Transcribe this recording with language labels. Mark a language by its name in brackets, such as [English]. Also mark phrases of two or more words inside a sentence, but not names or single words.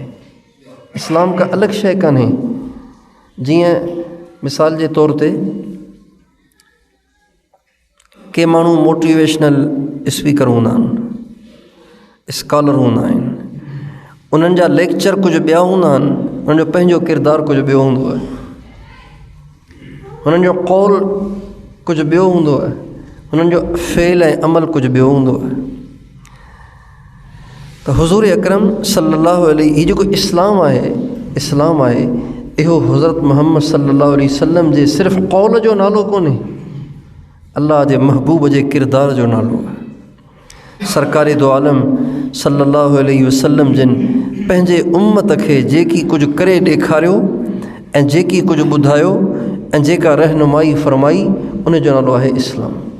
[Sindhi] इस्लाम का अलॻि शइ कान्हे। जीअं मिसाल जे तौर ते के माण्हू [English] motivational speaker [Sindhi] हूंदा आहिनि, स्कॉलर हूंदा आहिनि, उन्हनि जा लेक्चर कुझु ॿिया हूंदा आहिनि, उन्हनि जो पंहिंजो किरदारु कुझु ॿियो हूंदो आहे, हुननि जो कौल कुझु ॿियो हूंदो आहे, हुननि जो फ़ेल ऐं अमल कुझु ॿियो हूंदो आहे। त हुज़ूर अकरम [Arabic] صلى الله عليه, [Sindhi] हीउ जेको इस्लाम आहे, इहो हज़रत मुहम्मद [Arabic] صلى الله عليه وسلم [Sindhi] जे सिर्फ़ु कौल जो नालो कोन्हे, अल्लाह जे महबूब जे किरदार जो नालो आहे। सरकार दो आलम [Arabic] صلى الله عليه وسلم [Sindhi] जिन पंहिंजे उम्मत खे जेकी कुझु करे ॾेखारियो ऐं जेकी कुझु ॿुधायो ऐं जेका रहनुमाई फरमाई, उन जो नालो आहे इस्लाम।